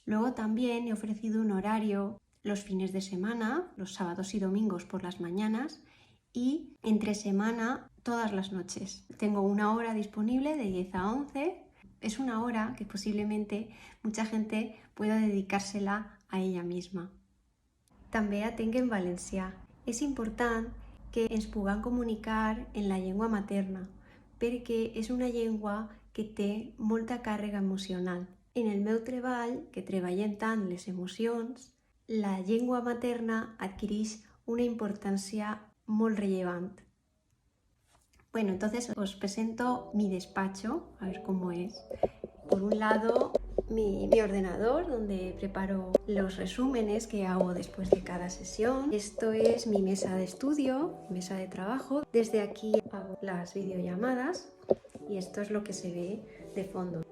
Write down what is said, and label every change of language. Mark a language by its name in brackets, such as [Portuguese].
[Spanish] Luego también he ofrecido un horario los fines de semana, los sábados y domingos por las mañanas y entre semana todas las noches. Tengo una hora disponible de 10 a 11. Es una hora que posiblemente mucha gente pueda dedicársela a ella misma. [Catalan] També atenc en valencià. És important que ens puguem comunicar en la llengua materna, perquè és una llengua que té molta càrrega emocional. En el meu treball, que treballem tant les emocions, la llengua materna adquireix una importància molt rellevant. [Spanish] Bueno, entonces os presento mi despacho, a ver cómo es. Por un lado, mi ordenador, donde preparo los resúmenes que hago después de cada sesión. Esto es mi mesa de estudio, mesa de trabajo. Desde aquí hago las videollamadas y esto es lo que se ve de fondo.